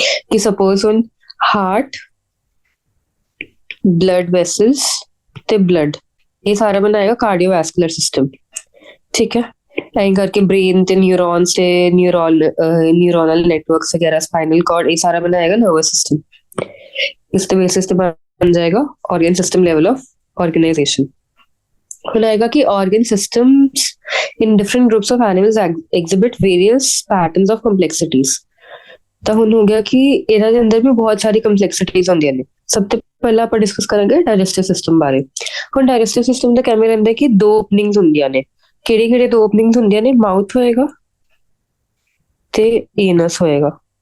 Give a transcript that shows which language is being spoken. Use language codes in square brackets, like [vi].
[pa] ਕਿ ਸਪੋਜ਼ ਹੁਣ heart, blood vessels ਤੇ ਬਲੱਡ, ਇਹ ਸਾਰਾ ਬਣਾਏਗਾ ਕਾਰਡੀਓਵੈਸਕੂਲਰ ਸਿਸਟਮ, ਠੀਕ ਹੈ। ਐਂ ਕਰਕੇ ਬ੍ਰੇਨ ਤੇ ਨਿਊਰੋਨਸ ਤੇ ਨਿਊਰੋਨਲ ਨੈਟਵਰਕਸ ਵਗੈरह [hi] स्पाइनल कॉर्ड ये सारा बनाएगा नर्वस सिस्टम। इसके बेसिस पे बन जाएगा organ system level of organisation. [en] ਹੁਣ [hi] आएगा कि [en] organ systems in different groups of animals exhibit various patterns of complexities। [pa] ਤਾਂ ਹੁਣ ਹੋ ਗਿਆ ਕਿ ਇਹਨਾਂ ਦੇ ਅੰਦਰ ਵੀ ਬਹੁਤ ਸਾਰੀ ਕੰਪਲੈਕਸਿਟੀਜ਼ ਹੁੰਦੀਆਂ ਨੇ। ਸਭ ਤੋਂ ਪਹਿਲਾਂ ਆਪਾਂ ਡਿਸਕਸ ਕਰਾਂਗੇ ਡਾਈਜੈਸਟਿਵ ਸਿਸਟਮ ਬਾਰੇ। ਹੁਣ ਡਾਈਜੈਸਟਿਵ ਸਿਸਟਮ ਦਾ ਕਿਵੇਂ ਰਹਿੰਦਾ ਕਿ ਦੋ ਓਪਨਿੰਗਸ ਹੁੰਦੀਆਂ ਨੇ। ਕਿਹੜੇ ਕਿਹੜੇ ਦੋ ਓਪਨਿੰਗਸ ਹੁੰਦੀਆਂ ਨੇ? ਮਾਊਥ ਹੋਏਗਾ ਤੇ ਏਨਸ ਹੋਏਗਾ।